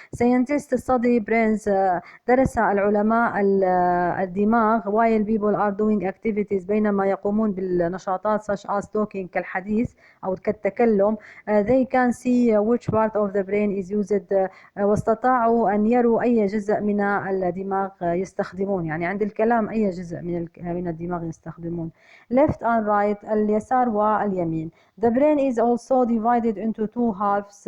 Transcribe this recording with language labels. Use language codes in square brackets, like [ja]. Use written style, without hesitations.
[en] Scientists study brains. [ar] درس العلماء الدماغ [en] while people are doing activities [ar] بينما يقومون بالنشاطات [en] such as talking [ar] كالحديث أو كالتكلم. [en] They can see which part of the brain is used. [ar] واستطاعوا أن يروا أي جزء من الدماغ يستخدمون يعني عند الكلام أي جزء من الدماغ يستخدمون. [en] Left and right [ar] اليسار واليمين. [en] The brain is also divided into two halves.